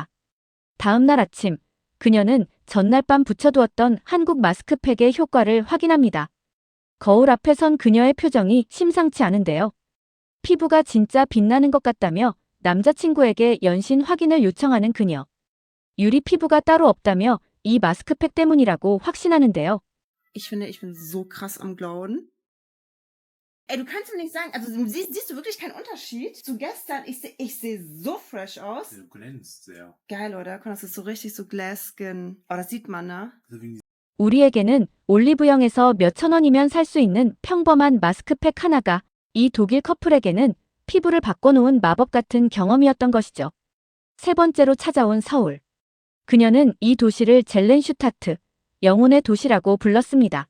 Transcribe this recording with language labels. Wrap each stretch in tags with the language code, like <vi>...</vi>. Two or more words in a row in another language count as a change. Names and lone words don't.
<ko>다음 날 아침, 그녀는 전날 밤 붙여두었던 한국 마스크팩의 효과를 확인합니다. 거울 앞에 선 그녀의 표정이 심상치 않은데요. 피부가 진짜 빛나는 것 같다며 남자친구에게 연신 확인을 요청하는 그녀. 유리 피부가 따로 없다며 이 마스크팩 때문이라고 확신하는데요.</ko> <de>Ich finde, ich bin so krass am Glowen. Ey, du kannst mir nicht sagen, also siehst du wirklich keinen Unterschied zu gestern? Ich seh so fresh aus. Du glänzt sehr. Geil, oder? Das ist so richtig so</de> <en>Glass Skin.</en> <de>Oh, das sieht man, ne? Also wegen</de> <ko>우리에게는 올리브영에서 몇천 원이면 살 수 있는 평범한 마스크팩 하나가 이 독일 커플에게는 피부를 바꿔놓은 마법 같은 경험이었던 것이죠. 3번째로 찾아온 서울. 그녀는 이 도시를 젤렌슈타트, 영혼의 도시라고 불렀습니다.</ko>